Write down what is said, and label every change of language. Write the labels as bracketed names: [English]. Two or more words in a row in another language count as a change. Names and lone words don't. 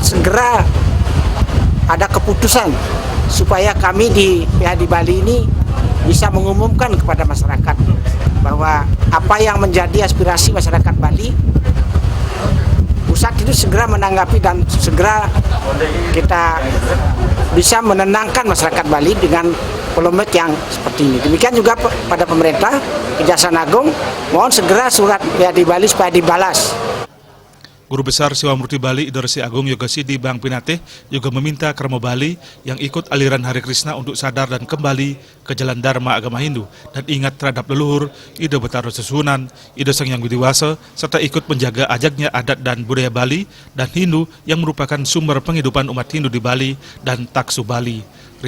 [Indonesian] segera ada keputusan supaya kami di PHDI Bali ini bisa mengumumkan kepada masyarakat bahwa apa yang menjadi aspirasi masyarakat Bali, pusat itu segera menanggapi dan segera kita bisa menenangkan masyarakat Bali dengan polemik yang seperti ini. Demikian juga pada pemerintah, Kejaksaan Agung, mohon segera surat PHDI Bali supaya dibalas. Guru Besar Siwa Murti Bali Idorsi Agung Yogasidi Bang Pinate juga meminta Kramo Bali yang ikut aliran Hare Krishna untuk sadar dan kembali ke jalan Dharma agama Hindu dan ingat terhadap leluhur, Ido Betaro Susunan, Ido Sang Hyang Widiwasa, serta ikut menjaga ajaknya adat dan budaya Bali dan Hindu yang merupakan sumber penghidupan umat Hindu di Bali dan Taksu Bali.